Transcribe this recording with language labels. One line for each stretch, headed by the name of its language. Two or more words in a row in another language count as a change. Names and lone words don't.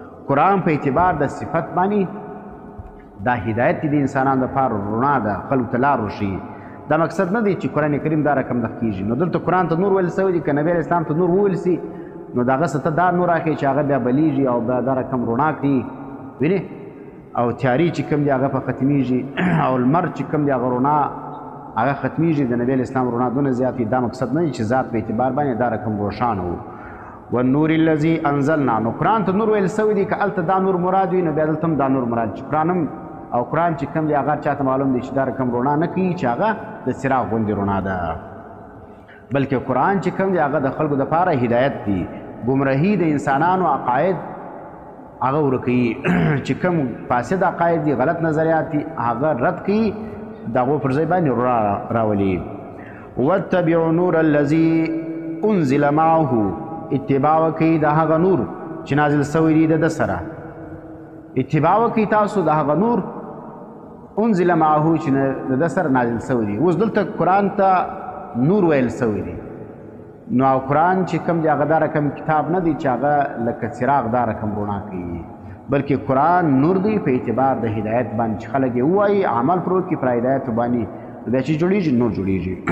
Pashto: قرآن په اعتبار د صفت باندې دا هدایت دی د انسانانو دپاره رڼا ده خلکو ته لار وښیي دا مقصد نه دی چې قرآن کریم دا رقم دغه کېږي نو دلته قرآن ته نور ویل سوی دی که نبی اسلام ته نور وویل سي نو د هغه څه ته دا نور اخلي چې هغه بیا بلیږي او بیا دا رقم رڼا کړي وینې او تیاري چې کوم دی هغه په ختمیږي او لمر چې کوم دی هغه رڼا هغه ختمیږي د نبی اسلام رڼا دونه زیات دا مقصد نه دی چې ذات په اعتبار باندې دا رقم روښانه و
Arabic: والنور الذي انزلنا
Pashto: نو قرآن ته نور ویل سوی دی که هلته دا نور مراد وي نو بیا دلته هم دا نور مراد چې قرآن هم او قرآن چې کوم دی هغه چاته معلوم دی چې دا رقم رڼا نه کوي چې هغه د څراغ غوندې رڼا ده بلکې قرآن چې کوم دی هغه د خلکو دپاره هدایت دی ګمراهي د انسانانو عقاید هغه ورکوي چې کوم فاسد عقاید دي غلط نظریات دي هغه رد کوي د هغو پر ځای باندې رڼا راولي
Arabic: واتبعوا نور الذي انزل معه
Pashto: اتباع وکړئ د هغه نور چې نازل سوی دی د ده سره اتباع وکړئ تاسو د هغه نور
Arabic: انزل معه
Pashto: چې د ده سره نازل سوی دی اوس دلته قرآن ته نور ویل سوی دی نو او قرآن چې کوم دی هغه دا رقم کتاب نه دی چې هغه لکه څراغ دا رقم رڼا کوي بلکې قرآن نور دی په اعتبار د هدایت باندې چې خلک یې ووایي عمل پر وکړي پر هدایت باندې بیا چې جوړېږي نور جوړېږي